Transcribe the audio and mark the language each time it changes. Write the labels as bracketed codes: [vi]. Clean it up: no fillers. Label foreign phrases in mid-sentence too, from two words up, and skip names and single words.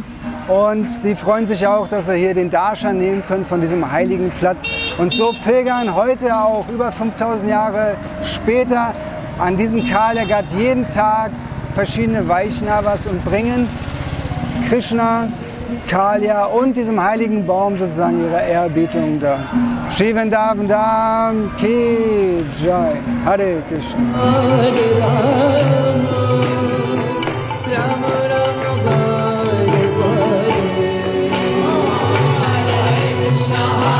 [de] Und sie freuen sich auch, dass sie hier den Darshan nehmen können von diesem heiligen Platz. Und so pilgern heute auch über 5000 Jahre später an diesen Kalyagat jeden Tag verschiedene Vaishnavas und bringen Krishna, Kalya und diesem heiligen Baum sozusagen ihre Ehrerbietung da. [hi] श्री वृन्दावन धाम की जय. [sa] हरे कृष्ण. Krishna